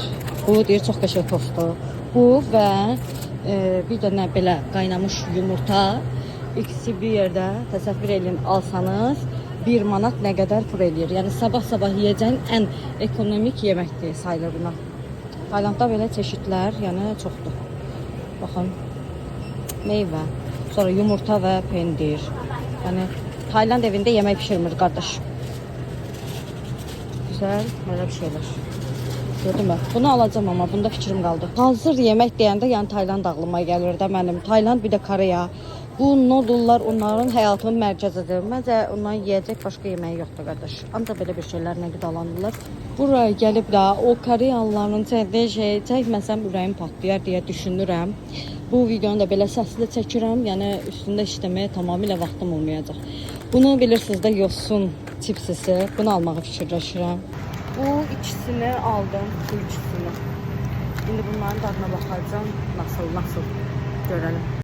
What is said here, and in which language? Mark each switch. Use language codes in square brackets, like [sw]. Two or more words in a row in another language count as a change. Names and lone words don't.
[az] Bu deyir çox qəşəng tostdur. Bu və bir də nə belə qaynamış yumurta ikisi bir yerdə təsəvvür edin alsanız 1 manat nə qədər pul eləyir. Yəni sabah yeyəcəyin ən ekonomik yeməkdir sayılır buna. Taylandda belə çeşidlər yəni çoxdur. Baxın. Meyvə, sonra yumurta və pendir. Yəni Tayland evində yemək pişirmir qardaş. [tr] Güzel, belə bir şeyler. Gördün mü? Bunu alacağım ama bunda fikrim qaldı. [az] Hazır yemək deyəndə yəni Tayland ağlıma gəlir də mənim. Tayland bir də Koreya. Bu noodle'lar onların həyatının mərkəzidir. Məncə ondan yeyəcək başqa yeməyi yoxdur qardaş. Ancaq belə bir şeylərlə qidalanırlar. Buraya gəlib də o Koreyalıların çəkdiyi şeyi çəkməsəm ürəyim patlayar deyə düşünürəm. Bu videonu da belə səsli çəkirəm. Yəni üstündə işləməyə tamamilə vaxtım olmayacaq. Bunu bilirsiniz də yosun chipsisi. Bunu almağı fikirləşirəm. Bu ikisini aldım, bu ikisini. [tr] Şimdi bunların tadına bakacağım. Nasıl görelim.